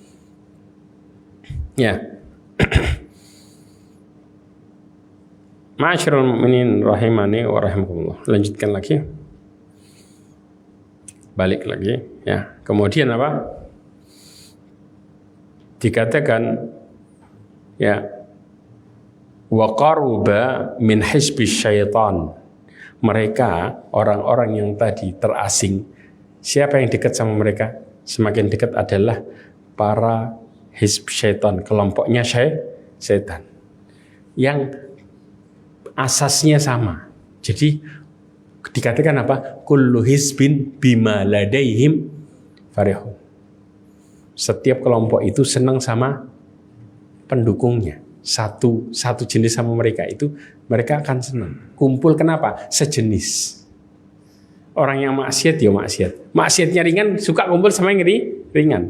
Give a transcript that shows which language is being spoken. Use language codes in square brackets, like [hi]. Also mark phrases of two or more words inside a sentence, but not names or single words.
[id] Ya. [ar] معاشر المؤمنين رحمني ورحمكم الله. [id] Lanjutkan lagi. Balik lagi, ya. Kemudian apa? Dikatakan, [ar] ya, وقرب من حزب الشيطان. [id] Mereka orang-orang yang tadi terasing. Siapa yang dekat sama mereka? Semakin dekat adalah para [ar] حزب الشيطان, [id] kelompoknya syaitan, yang asasnya sama. Jadi dikatakan apa? [ar] كل حزب بما لديهم فرحون. [id] Setiap kelompok itu senang sama pendukungnya. Satu jenis sama mereka itu, mereka akan senang. Kumpul kenapa? Sejenis. Orang yang maksiat ya maksiat. Maksiatnya ringan suka kumpul sama yang ringan.